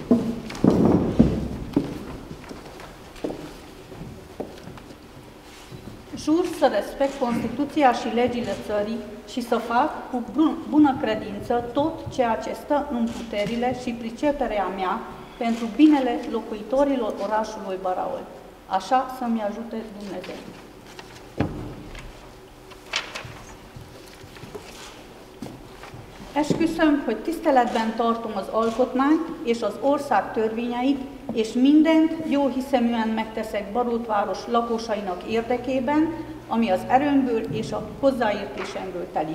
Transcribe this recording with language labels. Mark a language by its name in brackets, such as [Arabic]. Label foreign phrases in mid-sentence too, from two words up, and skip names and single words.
[Romanian] Jur să respect Constituția și legile țării și să fac cu bună credință tot ceea ce stă în puterile și priceperea mea pentru binele locuitorilor orașului Baraol. Așa să-mi ajute Dumnezeu. [Hungarian] Esküszöm, hogy tiszteletben tartom az alkotmányt és az ország törvényeit, és mindent jóhiszeműen megteszek Barótváros lakosainak érdekében, ami az erőmből és a hozzáértésemből telik.